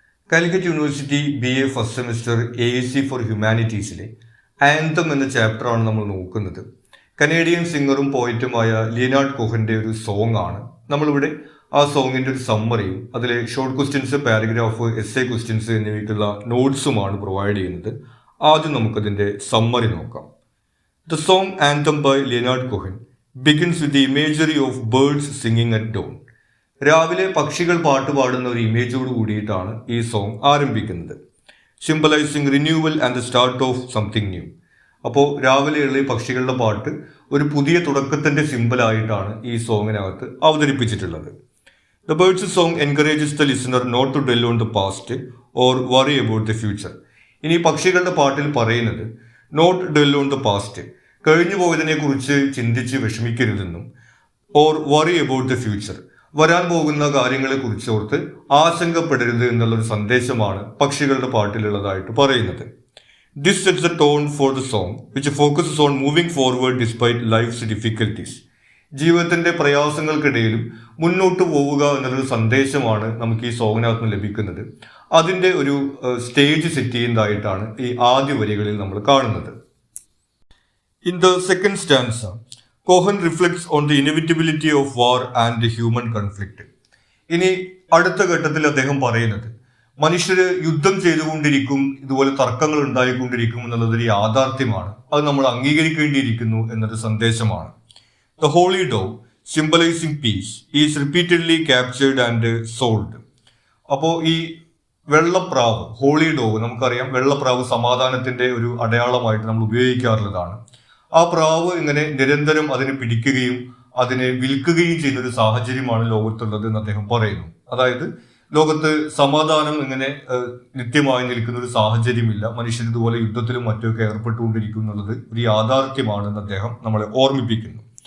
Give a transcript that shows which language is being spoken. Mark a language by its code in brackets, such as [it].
[ml] Calicut University BA first semester AEC four ഹ്യൂമാനിറ്റീസിലെ anthem എന്ന ചാപ്റ്ററാണ് നമ്മൾ നോക്കുന്നത്. കനേഡിയൻ സിംഗറും പോയിറ്റുമായ ലിയനാർഡ് കോഹന്റെ ഒരു സോങ് ആണ്. നമ്മളിവിടെ ആ സോങ്ങിന്റെ ഒരു സമ്മറിയും അതിലെ short questions, paragraph, essay questions എന്നിവയ്ക്കുള്ള നോട്ട്സുമാണ് പ്രൊവൈഡ് ചെയ്യുന്നത്. ആദ്യം നമുക്കതിന്റെ സമ്മറി നോക്കാം. [en] The song Anthem by Leonard Cohen begins with the imagery of birds singing at dawn. [ml] രാവിലെ പക്ഷികൾ പാട്ട് പാടുന്ന ഒരു ഇമേജോട് കൂടിയിട്ടാണ് ഈ സോങ് ആരംഭിക്കുന്നത്. [en] Symbolising renewal and the start of something new. [ml] അപ്പോൾ രാവിലെയുള്ള ഈ പക്ഷികളുടെ പാട്ട് ഒരു പുതിയ തുടക്കത്തിന്റെ സിംബലായിട്ടാണ് ഈ സോങ്ങിനകത്ത് അവതരിപ്പിച്ചിട്ടുള്ളത്. [en] The birds song encourages the listener not to dwell on the past or worry about the future. [ml] ഇനി പക്ഷികളുടെ പാട്ടിൽ പറയുന്നത് [en] not dwell on the past, [ml] കഴിഞ്ഞു പോയതിനെ കുറിച്ച് ചിന്തിച്ച് വിഷമിക്കരുതെന്നും, [en] or worry about the future, [ml] വരാൻ പോകുന്ന കാര്യങ്ങളെ കുറിച്ച് ഓർത്ത് ആശങ്കപ്പെടരുത് എന്നുള്ളൊരു സന്ദേശമാണ് പക്ഷികളുടെ പാട്ടിലുള്ളതായിട്ട് പറയുന്നത്. [en] This sets the tone for the song which focuses on moving forward despite life's difficulties. [ml] ജീവിതത്തിന്റെ പ്രയാസങ്ങൾക്കിടയിലും മുന്നോട്ട് പോവുക എന്നുള്ളൊരു സന്ദേശമാണ് നമുക്ക് ഈ സോങ്ങിനകത്ത് നിന്ന് ലഭിക്കുന്നത്. അതിന്റെ ഒരു സ്റ്റേജ് സെറ്റ് ചെയ്യുന്നതായിട്ടാണ് ഈ ആദ്യ വരികളിൽ നമ്മൾ കാണുന്നത്. [en] In the second stanza Cohen reflects on the inevitability of war and human conflict. [ml] ഇനി അടുത്ത ഘട്ടത്തിൽ അദ്ദേഹം പറയുന്നത് മനുഷ്യര് യുദ്ധം ചെയ്തുകൊണ്ടിരിക്കും, ഇതുപോലെ തർക്കങ്ങൾ ഉണ്ടായിക്കൊണ്ടിരിക്കും എന്നുള്ളതൊരു യാഥാർത്ഥ്യമാണ്, അത് നമ്മൾ അംഗീകരിക്കേണ്ടിയിരിക്കുന്നു എന്നൊരു സന്ദേശമാണ്. [en] The holy dove symbolizing peace is repeatedly captured and sold. [ml] അപ്പോൾ ഈ വെള്ളപ്രാവ്, ഹോളി ഡോവ്, നമുക്കറിയാം വെള്ളപ്രാവ് സമാധാനത്തിന്റെ ഒരു അടയാളമായിട്ട് നമ്മൾ ഉപയോഗിക്കാറുള്ളതാണ്. ആ പ്രാവ് ഇങ്ങനെ നിരന്തരം അതിനെ പിടിക്കുകയും അതിനെ വിൽക്കുകയും ചെയ്യുന്ന ഒരു സാഹചര്യമാണ് ലോകത്തുള്ളത് എന്ന് അദ്ദേഹം പറയുന്നു. അതായത് ലോകത്ത് സമാധാനം ഇങ്ങനെ നിത്യമായി നിൽക്കുന്ന ഒരു സാഹചര്യമില്ല, മനുഷ്യർ ഇതുപോലെ യുദ്ധത്തിലും മറ്റുമൊക്കെ ഏർപ്പെട്ടുകൊണ്ടിരിക്കും എന്നുള്ളത് ഒരു യാഥാർത്ഥ്യമാണെന്ന് അദ്ദേഹം നമ്മളെ ഓർമ്മിപ്പിക്കുന്നു.